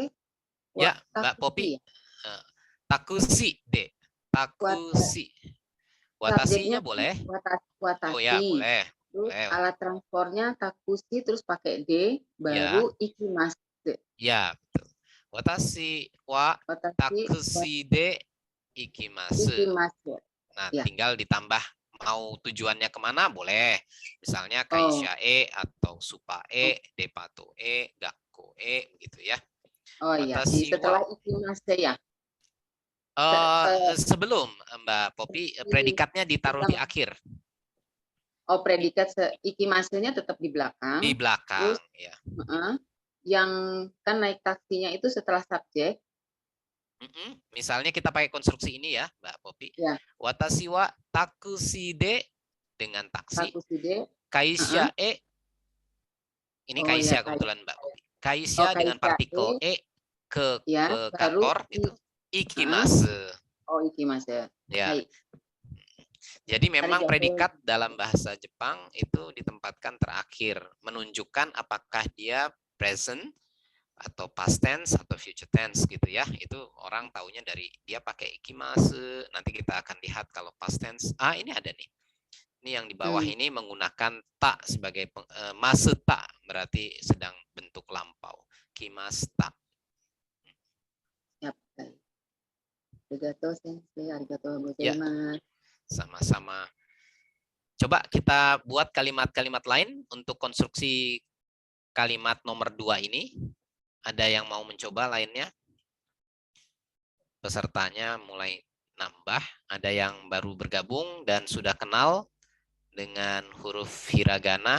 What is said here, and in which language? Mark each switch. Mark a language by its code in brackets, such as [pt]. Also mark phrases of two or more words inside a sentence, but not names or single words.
[id] Ya, Mbak Popi. [ja] タクシーで. [id] Takusi. Watasinya boleh? Watasi. Oh ya, boleh. Terus boleh. alat transportnya takusi terus pakai D, baru ikimasu. Ya, betul. [ja] 私はタクシーで行きます. [id] Nah, Ya. tinggal ditambah mau tujuannya kemana boleh. Misalnya [ja] 会社へ [id] atau [ja] スーパーへ、デパートへ、学校へ, [id] gitu ya. Oh iya, Watashi setelah wa ikimasu ya. sebelum Mbak Popi, predikatnya ditaruh di akhir. Oh, predikat ikimasunya tetap di belakang. Di belakang, Terus, ya. Yang kan naik taksinya itu setelah subjek. Misalnya kita pakai konstruksi ini ya, Mbak Popi. Ya. [ja] 私はタクシーで [id] dengan taksi. [ja] タクシーで. 会社へ. [id] Ini kaisha kebetulan Mbak Popi. Kaisha dengan partikel E ke kantor gitu. Ikimasu. Oh, ikimasu. Ya. Baik. Jadi memang predikat dalam bahasa Jepang itu ditempatkan terakhir, menunjukkan apakah dia present atau [en] past tense [id] atau [en] future tense [id] gitu ya. Itu orang taunya dari dia pakai ikimasu. Nanti kita akan lihat kalau [en] past tense. [id] Ini ada nih. Ini yang di bawah ini menggunakan ta sebagai maseta, berarti sedang bentuk lampau. Kimasta. Ya, baik. [ja] ありがとう先生、ありがとうございます. [id] Ya, sama-sama. Coba kita buat kalimat-kalimat lain untuk konstruksi kalimat nomor 2 ini. Ada yang mau mencoba lainnya? Pesertanya mulai nambah. Ada yang baru bergabung dan sudah kenal dengan huruf hiragana.